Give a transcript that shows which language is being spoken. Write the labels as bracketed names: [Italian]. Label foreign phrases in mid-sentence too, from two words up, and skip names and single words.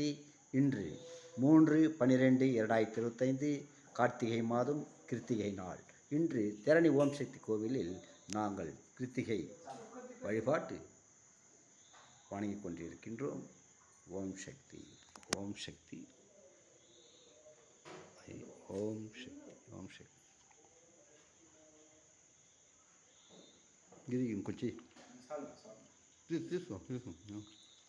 [Tamil] இன்று 3/12/2025 கார்த்திகை மாதம் கிருத்திகை நாள். இன்று திரணி ஓம் சக்தி கோவிலில் நாங்கள் கிருத்திகை வழிபாட்டு வணங்கிக் கொண்டிருக்கின்றோம். ஓம் சக்தி. ஓம் சக்தி. [Telugu] ఓం శక్తి ఓం శక్తి. ఇది ఇంకొచ్చి చాలు చాలు తీసుకో తీసుకో